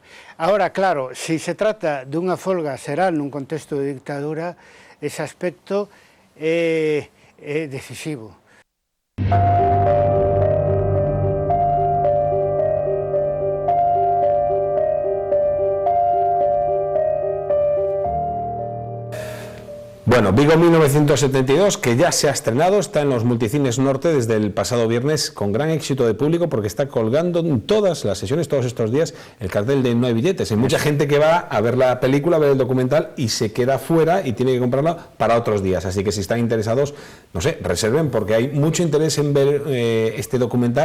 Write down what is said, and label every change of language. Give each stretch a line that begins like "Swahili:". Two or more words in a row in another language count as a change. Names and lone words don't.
Galician: Agora, claro, se se trata dunha folga xeral nun contexto de dictadura, ese aspecto é decisivo.
Spanish: Bueno, Vigo 1972, que ya se ha estrenado, está en los multicines norte desde el pasado viernes con gran éxito de público porque está colgando en todas las sesiones, todos estos días, el cartel de no hay billetes. Hay mucha gente que va a ver la película, a ver el documental y se queda fuera y tiene que comprarla para otros días. Así que si están interesados, no sé, reserven porque hay mucho interés en ver este documental.